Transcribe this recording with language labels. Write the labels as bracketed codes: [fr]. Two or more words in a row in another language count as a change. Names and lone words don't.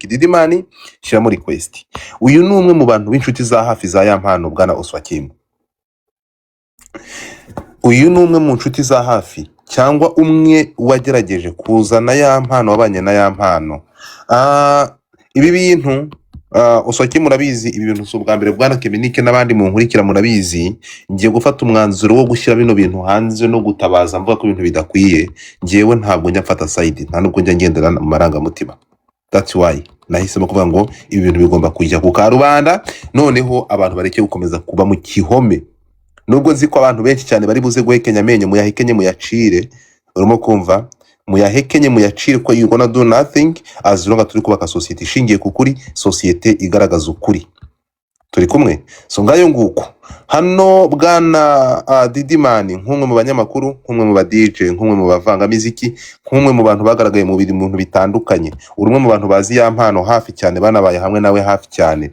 [rw] Didimani shyiramo request, uyu ni umwe mu bantu b'inshuti za hafi za ya mpano bwana Oswakim, uyu ni umwe mu nshuti za hafi cyangwa umwe wagerageje kuzana ya mpano, wabanye na ya mpano. Ibi bintu Oswakim murabizi, ibi bintu ubwa mbere bwana Keminike n'abandi mu nkurikira murabizi, ngiye gufata umwanzuro wo gushyira bino bintu hanze no gutabaza mvuga ko ibintu bidakwiye. Ngewe ntabwo njya mfata side, nta nubwo njya ngendera mu marangamutima. [en] That's why [rw] nahisemo kuvuga ngo ibi bintu bigomba kujya ku karubanda, noneho abantu bareke gukomeza kuba mu kihome. Nubwo nzi ko abantu benshi cyane bari buze guhekenya amenyo, muyahekenye muyacire, urimo kumva, muyahekenye muyacire ko [en] you gonna do nothing as long as [rw] turi kubaka society ishingiye ku kuri, society igaragaza ukuri. Turi kumwe? So ngayo nguko hano bwana Didimani, nk'umwe mu banyamakuru, nk'umwe mu ba DJ, nk'umwe mu bavanga muziki, nk'umwe mu bantu bagaragaye mu bintu bitandukanye, urumwe mu bantu bazi ya mpano hafi cyane, banabaye hamwe nawe hafi cyane.